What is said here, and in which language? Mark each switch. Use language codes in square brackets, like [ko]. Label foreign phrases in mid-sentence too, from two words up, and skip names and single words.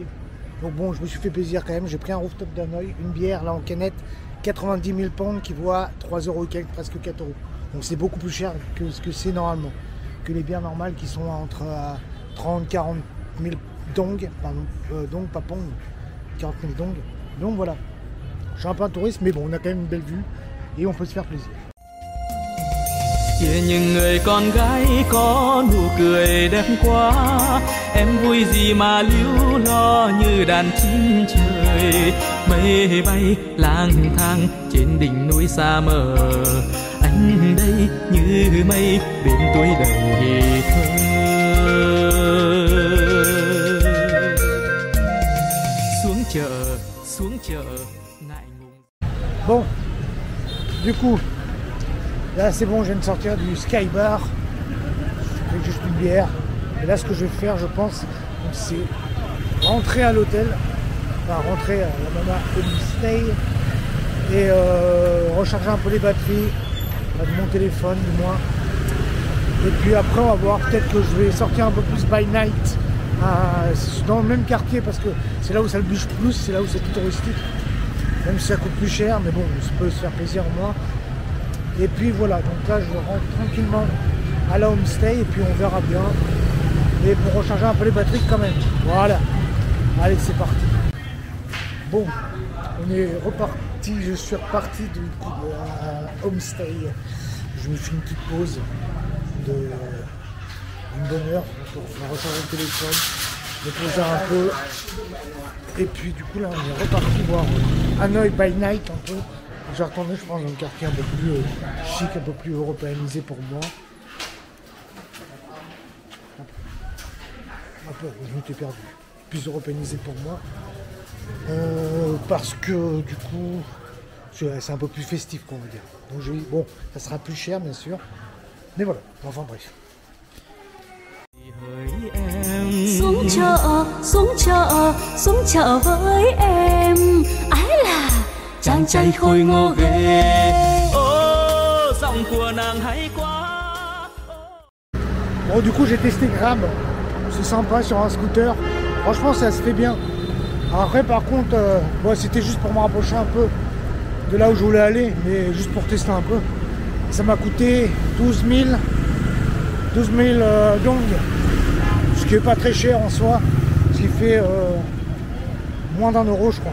[fr] Donc bon, je me suis fait plaisir quand même, j'ai pris un rooftop d'Hanoï, une bière là en canette, 90 000 pounds qui vaut à 3 € et quelques, presque 4 €. Donc c'est beaucoup plus cher que ce que c'est normalement, que les bières normales qui sont entre 30-40 000 dong, pardon, dong, pas pong, 40 000 dong. Donc voilà, je suis un peu un touriste, mais bon, on a quand même une belle vue et on peut se faire plaisir. [vi] Kia những người con gái có nụ cười đẹp quá, em vui gì mà líu lo như đàn chim trời. Mây bay lang thang trên đỉnh núi xa mờ, anh đây như mây bên tuổi đầy thơ. Xuống chợ ngại ngùng. [fr] Bon, du coup, là c'est bon, je viens de sortir du Sky Bar. bière. Et là, ce que je vais faire, je pense, c'est rentrer à l'hôtel, enfin rentrer à la Mama Homestay et recharger un peu les batteries de mon téléphone du moins. Et puis après, on va voir, peut-être que je vais sortir un peu plus [en] by night [fr] dans le même quartier parce que c'est là où ça le bouge plus, c'est là où c'est plus touristique. Même si ça coûte plus cher, mais bon, ça peut se faire plaisir moi. Et puis voilà, donc là je rentre tranquillement à la homestay et puis on verra bien. Et pour recharger un peu les batteries quand même. Voilà. Allez, c'est parti. Bon, on est reparti, je suis reparti de la homestay. Je me fais une petite pause d'une bonne heure pour faire recharger le téléphone, me poser un peu. Et puis du coup là on est reparti voir Hanoï [en] by night [fr] un peu. Je vais retourner je pense dans le quartier un peu plus chic, un peu plus européanisé pour moi. Un peu, je m'étais perdu. Plus européanisé pour moi. Parce que du coup c'est un peu plus festif qu'on va dire. Donc bon, ça sera plus cher bien sûr. Mais voilà, enfin bref. [vi] Xuống chợ với em. Ái là chàng trai khôi ngô ghê. Ô, giọng của nàng hay quá. [fr] Bon, du coup, j'ai testé Gram. C'est sympa sur un scooter. Franchement, ça se fait bien. Après, par contre, bon, c'était juste pour me rapprocher un peu de là où je voulais aller, mais juste pour tester un peu. Ça m'a coûté 12 000 dong, ce qui est pas très cher en soi, ce qui fait moins d'1 euro je crois.